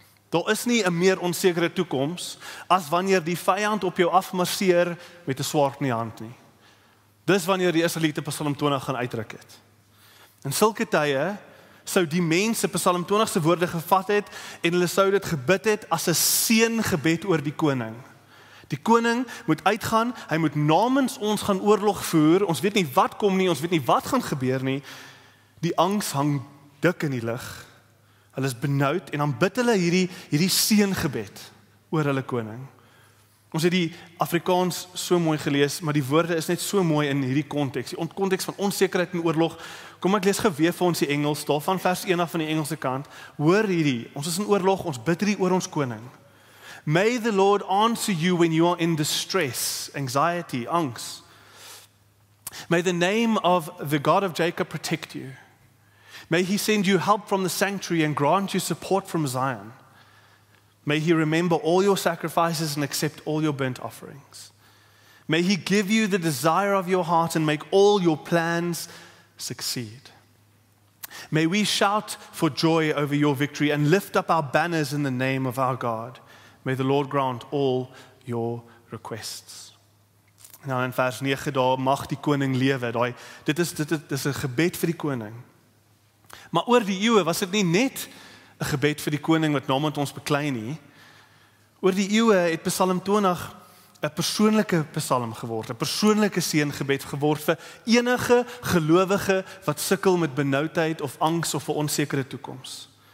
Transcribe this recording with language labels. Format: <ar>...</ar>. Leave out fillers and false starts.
<af>Daar is nie 'n meer onsekere toekoms as wanneer die vyand op jou afmarseer met 'n swaard in die hand nie. Dis wanneer die Israeliete Psalm 20 gaan uitdruk het. In sulke tye sou die mense Psalm 20 se woorde gevat het en hulle sou dit gebid het as 'n seëngebed oor die koning. Die koning moet uitgaan, hy moet namens ons gaan oorlog voer. Ons weet nie wat kom nie, ons weet nie wat gaan gebeur nie. Die angs hang dik in die lug. Hulle is benoud en dan bid hulle hierdie seëngebed oor hulle koning. Ons het die Afrikaans so mooi gelees, maar die woorde is net so mooi in hierdie konteks. Die konteks van onsekerheid en oorlog. Kom ek lees geweef vir ons die Engels, daarvan vers 1 af van die Engelse kant. Hoor hierdie, ons is in oorlog, ons bid hierdie oor ons koning.</af> <en>May the Lord answer you when you are in distress, anxiety, angst. May the name of the God of Jacob protect you. May he send you help from the sanctuary and grant you support from Zion. May he remember all your sacrifices and accept all your burnt offerings. May he give you the desire of your heart and make all your plans succeed. May we shout for joy over your victory and lift up our banners in the name of our God. May the Lord grant all your requests.</en> <af>Nou in vers 9 daar mag die koning lewe. Dit is 'n gebed vir die koning. Maar oor die eeue was dit nie net 'n gebed vir die koning wat namens ons beklei nie. Oor die eeue het Psalm 20 'n persoonlike psalm geword, 'n persoonlike seëngebed geword vir enige gelowige wat sukkel met benoudheid of angs of 'n onsekere toekoms.</af>